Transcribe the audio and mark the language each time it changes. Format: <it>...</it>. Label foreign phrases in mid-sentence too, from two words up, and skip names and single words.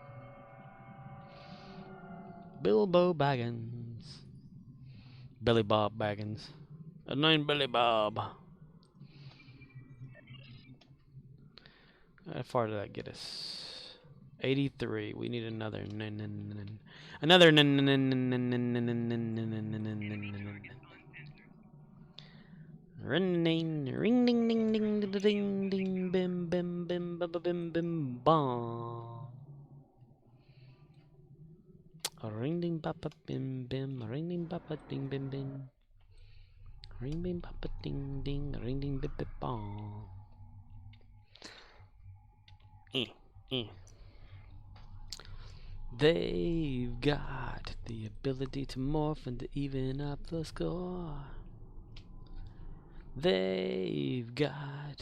<en>Bilbo Baggins. Billy Bob Baggins. A name Billy Bob. How far did that get us? 83. We need another. Another. Ring ding ring ding ding ding ding ding bim bim bim bim bim bim bam. Ring ding papa bim bim ring ding papa ding bim bim. Ring bim papa ding ding ring ding bim bim bam. They've got the ability to morph and to even up the score. They've got...</en>